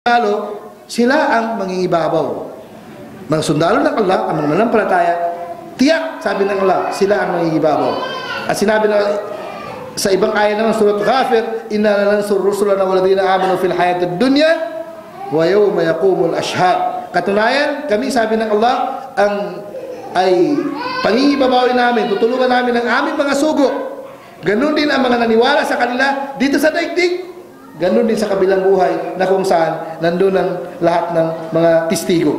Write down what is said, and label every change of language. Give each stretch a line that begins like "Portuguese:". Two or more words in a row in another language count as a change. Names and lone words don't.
Filipino: sundalo, sila ang mangingibabaw. Mga sundalo ng Allah, ang mga manampalataya, tiyak, sabi ng Allah, sila ang mangingibabaw. At sinabi na sa ibang ayat naman,
Arabic: سورة غافر، إنا لننصر رسلنا والذين آمنوا في الحياة الدنيا ويوم يقوم الأشهاد.
Filipino: Katunayan, kami, sabi ng Allah, ay pangingibabawin namin, tutulungan namin ang aming mga sugo. Ganun din ang mga naniwala sa kanila dito sa daigdig. Ganun din sa kabilang buhay na kung saan nandun ang lahat ng mga testigo.